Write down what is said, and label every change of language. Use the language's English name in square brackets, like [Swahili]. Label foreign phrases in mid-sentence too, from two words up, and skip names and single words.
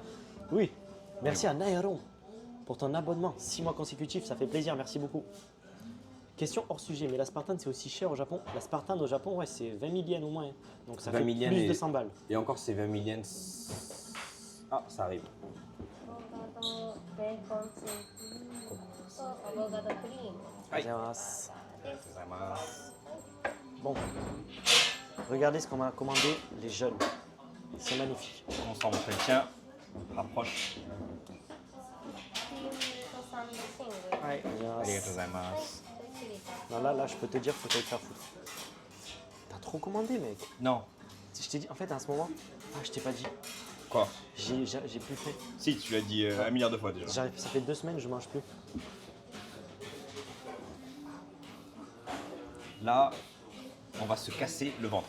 [French] Oui. Merci à Naeron pour ton abonnement. 6 mois consécutifs, ça fait plaisir, merci beaucoup. Question hors sujet, mais la Spartan c'est aussi cher au Japon? La Spartan au Japon, ouais, c'est 20 000 yens au moins. Donc ça 20 fait 000 yens plus et- de 100 balles. Et encore, c'est 20 000 yens. Ah, ça arrive. [Japanese] アボカドベーコンチーズとアボカドクリームありがとうございます。ありがとうございます。 [French] Bon, regardez ce qu'on m'a commandé, les jeunes. C'est magnifique. On s'en montre le tien. Rapproche. [Japanese] クリームとサンドシングル [French] Ouais, [Japanese] ありがとうございます。チリと [French] non, là, je peux te dire, faut te faire foutre. T'as trop commandé, mec. Non. Je t'ai dit, en fait, à ce moment, je t'ai pas dit. Quoi? J'ai plus fait. Si, tu l'as dit 1 milliard de fois déjà. Ça fait 2 semaines, je mange plus. Là, on va se casser le ventre.